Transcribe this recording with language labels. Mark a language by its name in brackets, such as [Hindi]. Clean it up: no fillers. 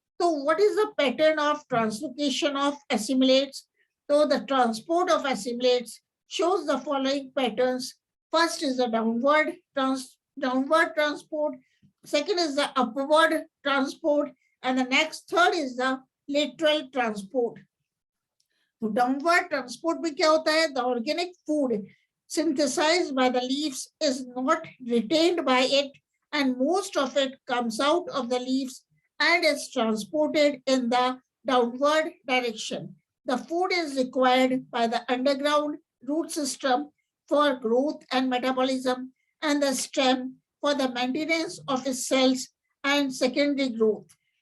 [English] So what is the pattern of translocation of assimilates? So the transport of assimilates shows the following patterns. First is the downward transport. Second is the upward transport, and the third is the lateral transport. [Hindi] तो downward transport में क्या होता है? [English] The organic food synthesized by the leaves is not retained by it, and most of it comes out of the leaves and is transported in the downward direction. The food is required by the underground root system for growth and metabolism, and the stem for the maintenance of its cells and secondary growth.